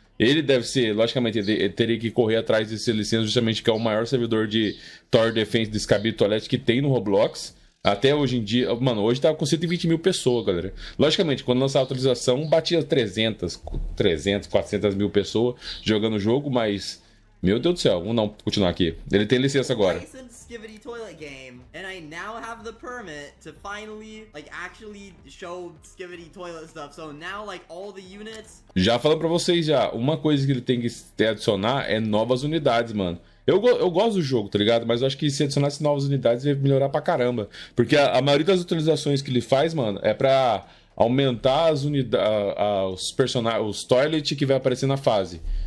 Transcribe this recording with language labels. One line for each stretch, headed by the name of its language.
Portuguese: Ele deve ser, logicamente, ele teria que correr atrás dessa licença justamente que é o maior servidor de Tower Defense de Skibidi Toilet que tem no Roblox. Até hoje em dia, mano, hoje tá com 120 mil pessoas, galera. Logicamente, quando lançar a atualização, batia 300, 400 mil pessoas jogando o jogo, mas... Meu Deus do céu, vamos não continuar aqui. Ele tem licença agora.
English: Skibidi Toilet game, and I now have the permit to finally, actually show Skibidi Toilet stuff. So now, all the units...
Portuguese: Já falando pra vocês já, uma coisa que ele tem que adicionar é novas unidades, mano. Eu gosto do jogo, tá ligado? Mas eu acho que se adicionasse novas unidades vai melhorar pra caramba. Porque a maioria das atualizações que ele faz, mano, é pra aumentar as unidades, os personagens, os toilet que vai aparecer na fase.